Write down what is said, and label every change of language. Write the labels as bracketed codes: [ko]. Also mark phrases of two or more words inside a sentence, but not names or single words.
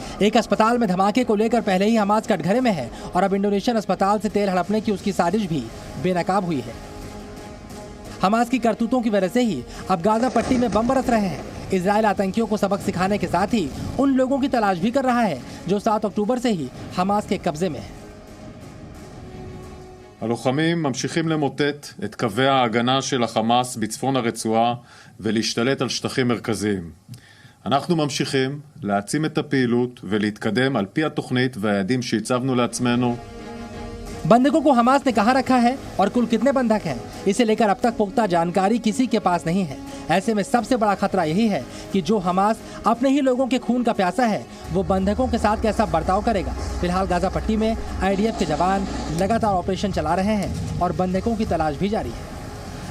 [hi] एक अस्पताल में धमाके को लेकर पहले ही हमास कटघरे में है और अब इंडोनेशियन अस्पताल से तेल हड़पने की उसकी साजिश भी बेनकाब हुई है। हमास की करतूतों की वजह से ही अब गाजा पट्टी में बम बरस रहे हैं। इजराइल आतंकियों को सबक सिखाने के साथ ही उन लोगों की तलाश भी कर रहा है जो 7 अक्टूबर से ही हमास के कब्जे में है। [he] הלוחמים ממשיכים למוטט את קווי ההגנה של החמאס בצפון הרצועה ולהשתלט על שטחים מרכזיים. אנחנו ממשיכים להעצים את הפעילות ולהתקדם על פי התוכנית והיעדים שהצבנו לעצמנו. [hi] बंधकों को हमास ने कहां रखा है और कुल कितने बंधक हैं, इसे लेकर अब तक पुख्ता जानकारी किसी के पास नहीं है। ऐसे में सबसे बड़ा खतरा यही है कि जो हमास अपने ही लोगों के खून का प्यासा है, वो बंधकों के साथ कैसा बर्ताव करेगा। फिलहाल गाजा पट्टी में IDF के जवान लगातार ऑपरेशन चला रहे हैं और बंधकों की तलाश भी जारी है।